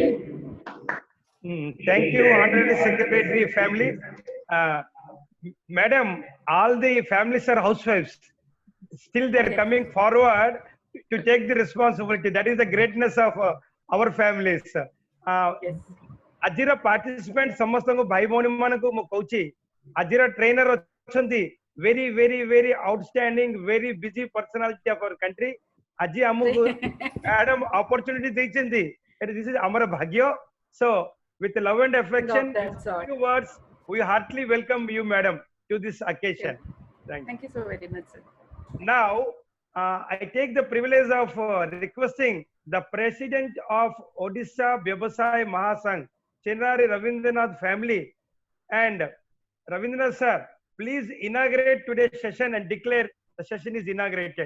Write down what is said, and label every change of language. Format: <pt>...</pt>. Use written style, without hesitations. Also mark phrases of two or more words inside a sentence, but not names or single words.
<en>Thank you, Honorary Secretary Family. Madam, all the families are housewives. Still, they are coming forward to take the responsibility. That is the greatness of our families. Yes. Ajira participant</en> <or>ସମସ୍ତଙ୍କୁ ଭାଇ ଭଉଣୀ ମାନଙ୍କୁ ମୁଁ କହୁଛି ଆଜିର ଟ୍ରେନର ଅଛନ୍ତି</or> <en>very very very outstanding very busy personality of our country</en> <or>ଆଜି ଆମକୁ ମ୍ୟାଡମ opportunity ଦେଇଛନ୍ତି</or> <en>this is</en> <or>ଆମର ଭାଗ୍ୟ</or> <en>so With love and affection, that's all. few words, we heartily welcome you, madam, to this occasion. Thank you. Thank you so very much, sir. Now, I take the privilege of requesting the president of Odisha Vyavasai Mahasangh, Chinrari Ravindranath family, and Ravindranath sir, please inaugurate today's session and declare the session is inaugurated.</en>